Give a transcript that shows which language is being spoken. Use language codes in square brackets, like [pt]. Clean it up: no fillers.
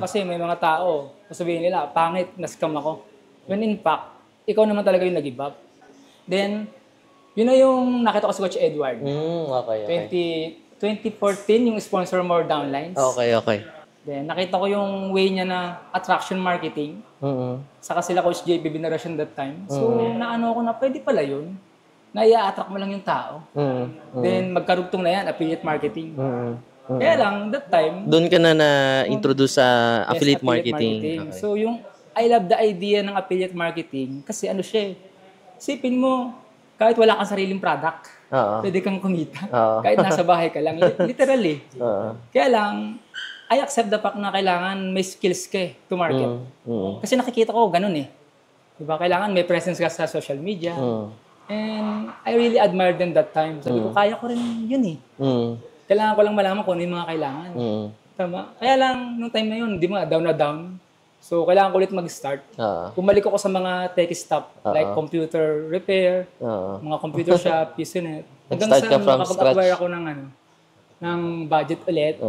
[tl] Kasi may mga tao, sasabihin nila, pangit, na-scam ako. [en] When in fact, [tl] ikaw naman talaga yung nag-give up. Then, yun na yung nakita ko sa Coach Edward. Okay. 2014, yung [en] sponsor more downlines. Okay. [tl] Then, nakita ko yung way niya na attraction marketing. Saka sila Coach JB Veneracion that time. So, naano ko na pwede pala yun. Na i-attract mo lang yung tao. Then, magkarugtong na yan, affiliate marketing. Kaya lang, that time... Doon ka na na-introduce sa affiliate marketing. Okay. So, yung [en] I love the idea [tl] ng affiliate marketing kasi ano siya, isipin mo, kahit wala kang sariling product, pwede kang kumita. Kahit nasa bahay ka lang. Literally. Kaya lang, [en] I accept the fact [tl] na kailangan may skills ka [en] to market. [tl] Kasi nakikita ko, ganun eh. Diba? Kailangan may presence ka sa social media. [en] And I really admired them that time. [tl] Sabi ko, kaya ko rin yun eh. Kailangan ko lang malaman kung ano yung mga kailangan. Tama? Kaya lang, nung time na yun, di mo, down na down. So, kailangan ko ulit mag-start. Bumalik ako sa mga tech stuff, [en] like computer repair, [tl] mga computer shop, PCnet. Hanggang sa makapag-acquire ako ng budget ulit.